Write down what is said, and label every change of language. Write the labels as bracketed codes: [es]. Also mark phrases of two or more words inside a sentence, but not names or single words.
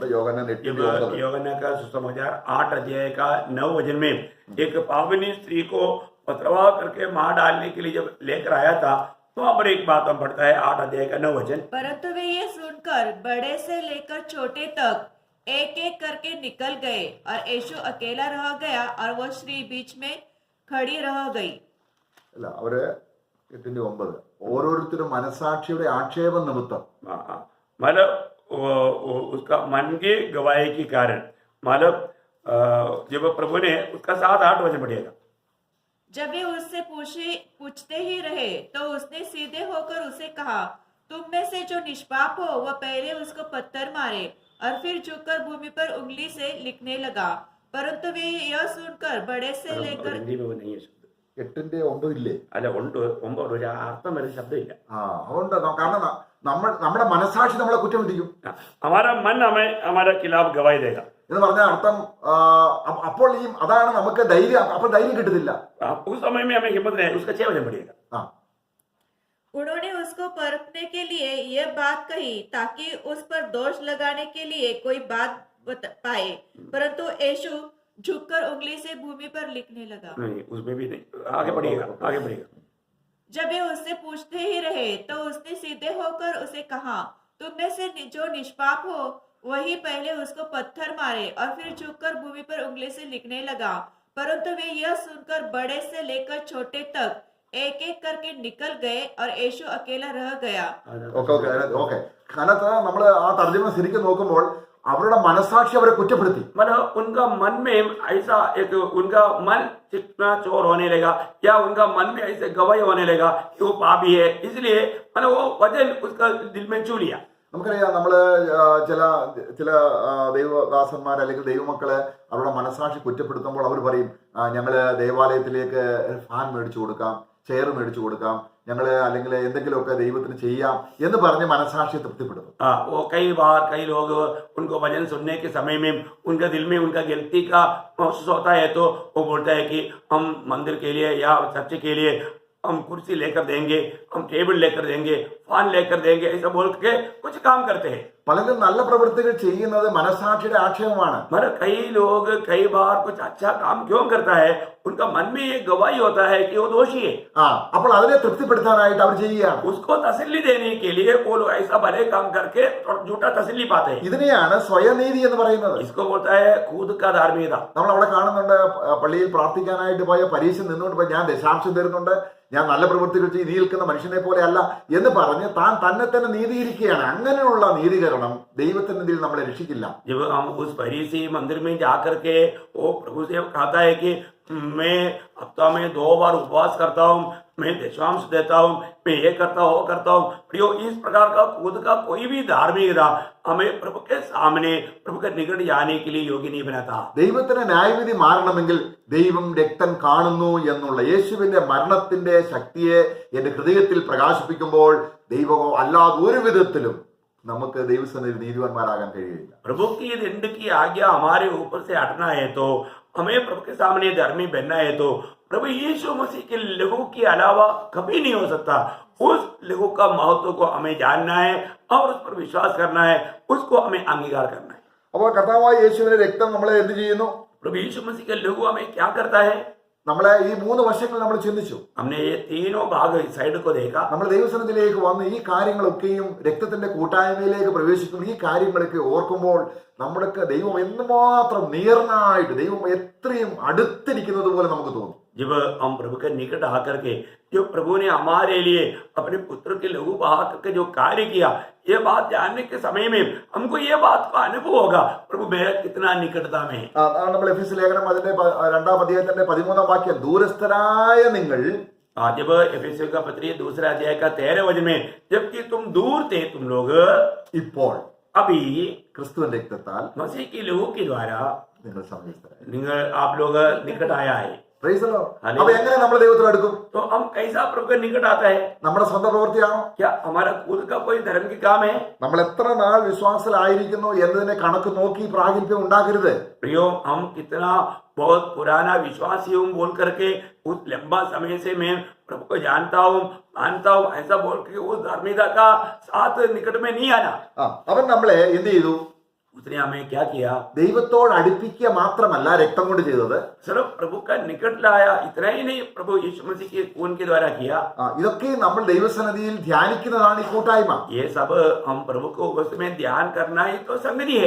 [ml] യോഹന്നാൻ 8:9. [hi] योहन्ना का सुसमाचार 8 अध्याय का 9 वचन में एक पावनी स्त्री को पथरवा करके मार डालने के लिए जब लेकर आया था, वहां पर एक बात हम पढ़ता है 8 अध्याय का 9 वचन. परंतु वे ये सुनकर बड़े से लेकर छोटे तक एक एक करके निकल गए और यीशु अकेला रह गया और वह स्त्री बीच में खड़ी रह गई. [ml] അല്ല, അവര് 8:9 ഓരോരുത്തരും മനസാക്ഷിയുടെ ആക്ഷേപം നിമിത്തം [hi] मतलब उसका मन की गवाही के कारण, मतलब जब प्रभु ने उसका 7-8 वचन पढ़िएगा. जब वे उससे पूछते ही रहे तो उसने सीधे होकर उसे कहा, तुम में से जो निष्पाप हो वह पहले उसको पत्थर मारे. और फिर झुककर भूमि पर उंगली से लिखने लगा. परंतु वे यह सुनकर बड़े से लेकर हिंदी में वो नहीं है शब्द. [ml] 8:9 ഇല്ലേ? അല്ല, ഉണ്ട്. 9 അർത്ഥം വരുന്ന ശബ്ദമില്ല. അതുകൊണ്ട് കാരണം നമ്മുടെ മനസാക്ഷി നമ്മളെ കുറ്റം വിധിക്കും. [hi] हमारा मन हमें हमारे खिलाफ गवाही देगा [ml] എന്ന് പറഞ്ഞ അർത്ഥം അപ്പോൾ അതാണ് നമുക്ക് ധൈര്യം. അപ്പോൾ ധൈര്യം കിട്ടത്തില്ല. [hi] उस समय में हमें हिम्मत नहीं, उसका 6 वचन पड़ेगा. उन्होंने उसको परखने के लिए यह बात कही ताकि उस पर दोष लगाने के लिए कोई बात पाए. परंतु यीशु झुककर उंगली से भूमि पर लिखने लगा. नहीं, उसमें भी नहीं. आगे बढ़िएगा. जब वे उससे पूछते ही रहे तो उसने सीधे होकर उसे कहा, तुम में से जो निष्पाप हो वही पहले उसको पत्थर मारे. और फिर झुककर भूमि पर उंगली से लिखने लगा. परंतु वे यह सुनकर बड़े से लेकर छोटे तक एक एक करके निकल गए और यीशु अकेला रह गया. [ml] ഓക്കെ. കാലത്ത് നമ്മൾ ആ തർജ്ജമ ശരിക്കും നോക്കുമ്പോൾ അവരുടെ മനസാക്ഷി അവരെ കുറ്റപ്പെടുത്തി. [hi] मतलब उनका मन में ऐसा एक उनका मन चिकना चोर होने लगा, या उनका मन में ऐसे गवाही होने लगा कि वो पापी है, इसलिए मतलब वो वजन उसका दिल में छू लिया. [ml] നമുക്കറിയാം, നമ്മള് ചില ദൈവദാസന്മാർ അല്ലെങ്കിൽ ദൈവമക്കളെ അവരുടെ മനസാക്ഷി കുറ്റപ്പെടുത്തുമ്പോൾ അവർ പറയും, ഞങ്ങള് ദേവാലയത്തിലേക്ക് ഫാൻ മേടിച്ചു കൊടുക്കാം, ചെയർ മേടിച്ചു കൊടുക്കാം, ഞങ്ങള് അല്ലെങ്കിൽ എന്തെങ്കിലുമൊക്കെ ദൈവത്തിന് ചെയ്യാം എന്ന് പറഞ്ഞ് മനസാക്ഷിയെ തൃപ്തിപ്പെടുത്തും. [hi] वो कई बार कई लोग उनको भजन सुनने के समय में उनका दिल में उनका गलती का महसूस होता है, तो वो बोलता है कि हम मंदिर के लिए या चर्च के लिए हम कुर्सी लेकर देंगे, हम टेबल लेकर देंगे, फैन लेकर देंगे, ऐसा बोल के कुछ काम करते हैं. [ml] പലരും നല്ല പ്രവൃത്തികൾ ചെയ്യുന്നത് മനസാക്ഷിയുടെ ആക്ഷേപമാണ്. [hi] मगर कई लोग कई बार कुछ अच्छा काम क्यों करता है, उनका मन में ये गवाही होता है कि वो दोषी है. [ml] അപ്പോൾ അതിനെ തൃപ്തിപ്പെടുത്താനായിട്ട് അവർ ചെയ്യുകയാണ്. [hi] उसको तसल्ली देने के लिए वो लोग ऐसा भले काम करके झूठा तसल्ली पाते हैं. [ml] ഇതിനെയാണ് സ്വയനീതി എന്ന് പറയുന്നത്. [hi] इसको बोलता है खुद का धार्मिकता. [ml] നമ്മൾ അവിടെ കാണുന്നുണ്ട്, പള്ളിയിൽ പ്രാർത്ഥിക്കാനായിട്ട് പോയ പരീക്ഷ നിന്നുകൊണ്ട് ഞാൻ ദശാംശം തരുന്നുണ്ട്, ഞാൻ നല്ല പ്രവൃത്തികൾ ചെയ്ത് നിൽക്കുന്ന മനുഷ്യനെ പോലെ അല്ല എന്ന് പറഞ്ഞ് താൻ തന്നെ തന്നെ നീതിയിരിക്കുകയാണ്. അങ്ങനെയുള്ള നീതീകരണം ദൈവത്തിന്റെ നമ്മളെ രക്ഷിക്കില്ല. [hi] जब हम उस फरीसी मंदिर में जाकर के वो प्रभु से कहता है कि मैं हफ्ता में 2 बार उपवास करता हूँ, मैं दशांश देता हूँ, मैं ये करता हूँ वो करता हूँ, इस प्रकार का खुद का कोई भी धार्मिकता हमें प्रभु के सामने प्रभु के निकट जाने के लिए योग्य नहीं बनाता. [ml] ദൈവത്തിന് ന്യായവിധി മാറണമെങ്കിൽ ദൈവം രക്തം കാണുന്നു എന്നുള്ള യേശുവിന്റെ മരണത്തിന്റെ ശക്തിയെ എന്റെ ഹൃദയത്തിൽ പ്രകാശിപ്പിക്കുമ്പോൾ ദൈവമോ അല്ലാതെ ഒരു വിധത്തിലും നമുക്ക് ദൈവസന്നിധിയിൽ നീതിവാന്മാരാകാൻ കഴിയില്ല. [hi] प्रभु की दंड की आज्ञा हमारे ऊपर से हटना है तो हमें प्रभु के सामने धर्मी बनना है, तो प्रभु यीशु मसीह के लहू के अलावा कभी नहीं हो सकता. उस लहू का महत्व को हमें जानना है और उस पर विश्वास करना है, उसको हमें अंगीकार करना है. [ml] അപ്പോൾ കർത്താവായ യേശുവിന്റെ രക്തം നമ്മളെ എന്ത് ചെയ്യുന്നു? [hi] प्रभु यीशु मसीह का लहू हमें क्या करता है? [ml] നമ്മളെ ഈ 3 വശങ്ങൾ നമ്മൾ ചിന്തിച്ചു. [hi] हमने ये तीनों भाग साइड को देखा. [ml] നമ്മൾ ദൈവസന്നിധിയിലേക്ക് വന്ന് ഈ കാര്യങ്ങളൊക്കെയും രക്തത്തിന്റെ കൂട്ടായ്മയിലേക്ക് പ്രവേശിക്കുന്ന ഈ കാര്യങ്ങളൊക്കെ ഓർക്കുമ്പോൾ നമ്മുടെ ദൈവം എന്തുമാത്രം നിയർനായിട്ട്, ദൈവം എത്രയും അടുത്തിരിക്കുന്നത് പോലെ നമുക്ക് തോന്നും. [hi] जब हम प्रभु के निकट आकर के जो प्रभु ने हमारे लिए अपने पुत्र के लहू बहा करके जो कार्य किया, ये बात जानने के समय में हमको ये बात का अनुभव होगा प्रभु मेरा कितना निकटता में है. [ml] നമ്മൾ എഫെസ്യ ലേഖനം അതിന്റെ 2-ാം അധ്യായത്തിന്റെ 13-ാം വാക്യം, ദൂരസ്ഥരായ നിങ്ങൾ, [hi] जब एफेसियों का पत्री 2 अध्याय का 13 वचन में, जबकि तुम दूर थे तुम लोग [ml] ഇപ്പോൾ [hi] अभी [ml] ക്രിസ്തുവിന്റെ രക്തത്താൽ [hi] मसीह की लहू के द्वारा [ml] നിങ്ങൾ സമീപസ്ഥരായി. [hi] आप लोग निकट आया है. [en] Praise the Lord. [ml] അപ്പൊ എങ്ങനെ നമ്മൾ ദൈവത്തിൽ അടുക്കും? [hi] तो हम कैसा प्रभु के निकट आता है? [ml] നമ്മുടെ സ്വന്തം പ്രവൃത്തിയാണോ? [hi] क्या हमारा खुद का कोई धर्म की काम है? [ml] നമ്മൾ എത്ര നാൾ വിശ്വാസത്തിലായിരിക്കുന്നു എന്നതിനെ കണക്ക് നോക്കി പ്രാഗൽഭ്യം ഉണ്ടാക്കരുത്. [hi] प्रियो, हम कितना बहुत पुराना विश्वासी हूँ बोल करके उस लंबा समय से मैं प्रभु को जानता हूँ मानता हूँ ऐसा बोल के उस धार्मिकता का साथ निकट में नहीं आना. [ml] അവൻ നമ്മളെ എന്ത് ചെയ്തു? [hi] उसने हमें क्या किया? [ml] ദൈവത്തോട് അടുപ്പിക്കുക മാത്രമല്ല രക്തം കൊണ്ട് ചെയ്തത്, [hi] सिर्फ प्रभु का निकट लाया. इतना ही नहीं, प्रभु यीशु मसीह के खून के द्वारा किया. [ml] ഇതൊക്കെ നമ്മൾ ദൈവസന്നിധിയിൽ ധ്യാനിക്കുന്നതാണ് ഈ കൂട്ടായ്മ. [hi] ये सब हम प्रभु को उसमें ध्यान करना ही तो संगति है.